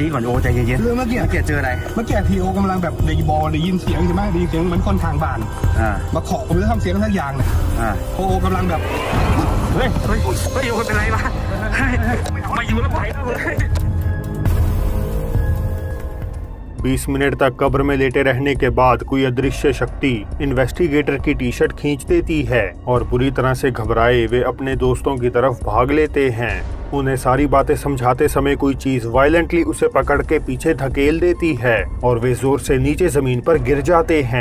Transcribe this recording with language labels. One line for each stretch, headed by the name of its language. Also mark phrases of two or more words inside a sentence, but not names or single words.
Thai: ก่อนโอใจเย็นๆเมื่อกี้เจออะไรเมื่อกี้ทีโอกำลังแบบได้ยินเสียงใช่ไหมได้ยินเสียงเหมือนคนทางบ้านมาเคาะผมแล้วทำเสียงทักอย่างเนี่ยโอกำลังแบบเฮ้ยโอเป็นไรวะมาอยู่แล้วไปแล้วเลย
Hindi: 20 मिनट तक कब्र में लेटे रहने के बाद कोई अदृश्य शक्ति इन्वेस्टिगेटर की टी शर्ट खींच देती है और बुरी तरह से घबराए वे अपने दोस्तों की तरफ भाग लेते हैं। उन्हें सारी बातें समझाते समय कोई चीज वायलेंटली उसे पकड़ के पीछे धकेल देती है और वे जोर से नीचे जमीन पर गिर जाते हैं।